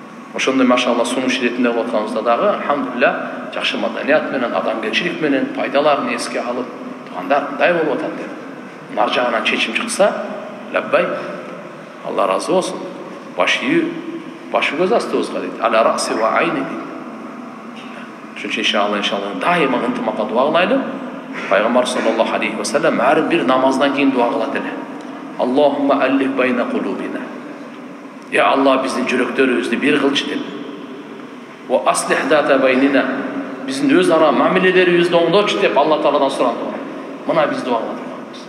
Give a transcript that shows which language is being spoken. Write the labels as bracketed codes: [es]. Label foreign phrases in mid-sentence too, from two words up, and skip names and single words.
[ky] ошондой машалла сунуш иретинде болуп атканыбызда дагы алхамдулилля жакшы маданият менен, адамгерчилик менен пайдаларын эске алып, туугандар мындай болуп атат деп нар жагынан чечим чыкса, лаббай, Алла разы болсун, башы көз астыбызга дейт, [ar] على رأسي وعيني дейт. [ky] Ошон иншалла дайыма ынтымакка дуа кылайлы. Пайгамбар [ar] صلى الله عليه وسلم [ky] ар бир намаздан кийин дуа кылат эле. [ar] اللهم ألف بين قلوبنا. [ky] Я Алла биздин жүрөктөрүбүздү бир кылчы деп. [ar] وأصلح ذات بيننا. [ky] Биздин өз ара мамилелерибизди оңдочу деп Алла Тааладан сурандым. Мына биз дуа кылабыз.